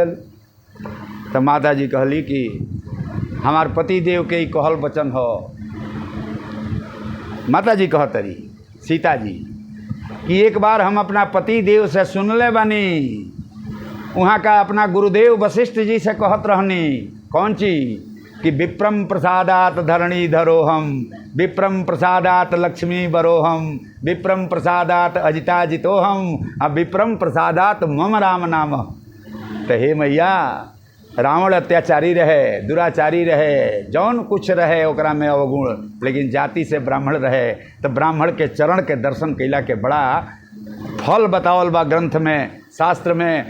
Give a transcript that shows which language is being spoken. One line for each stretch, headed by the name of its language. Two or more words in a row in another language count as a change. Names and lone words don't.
Bhojpuri: तो माता जी कहली कि हमार पति देव के ही कहल वचन हो। माता जी कहतरी सीता जी कि एक बार हम अपना पति देव से सुनले बानी, वहाँ का अपना गुरुदेव वशिष्ठ जी से कहत रहनी कौन चीज कि
Sanskrit: विप्रम प्रसादात धरणी धरोहम, विप्रम प्रसादात लक्ष्मी बरोहम, विप्रम प्रसादात अजिता जितोहम,
Bhojpuri: अब
Sanskrit: विप्रम प्रसादात मम राम नाम।
Bhojpuri: तो हे मैया, रावण अत्याचारी रहे, दुराचारी रहे, जौन कुछ रहे ओकरा में अवगुण, लेकिन जाति से ब्राह्मण रहे। तो ब्राह्मण के चरण के दर्शन कैला के बड़ा फल बतावल बा ग्रंथ में, शास्त्र में।